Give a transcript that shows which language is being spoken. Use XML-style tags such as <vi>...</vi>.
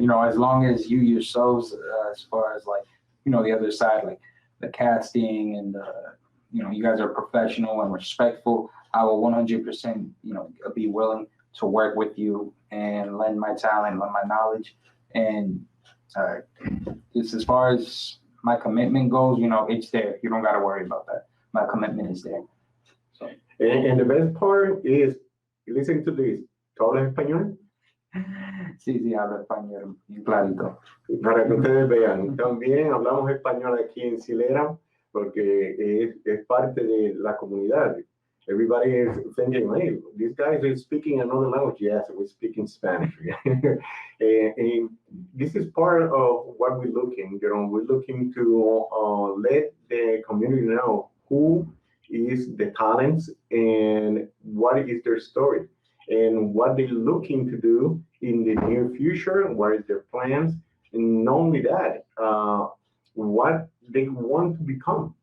<en>As long as you yourselves, as far as like, the other side, like the casting and you guys are professional and respectful, I will 100%, be willing to work with you and lend my talent, lend my knowledge. And just as far as my commitment goes, it's there. You don't got to worry about that. My commitment is there. So. And the best part is, listen to this.</en> <es>¿Tú hablas español? Sí, hablo español, clarito. Para que ustedes vean, también hablamos español aquí en Silera porque es parte de la comunidad.</es> <en>Everybody is thinking, hey, these guys are speaking another language. Yes, we're speaking Spanish. And this is part of what we're looking. We're looking to let the community know who is the talents and what is their story and what they're looking to do in the near future, what is their plans, and not only that, what they want to become.</en>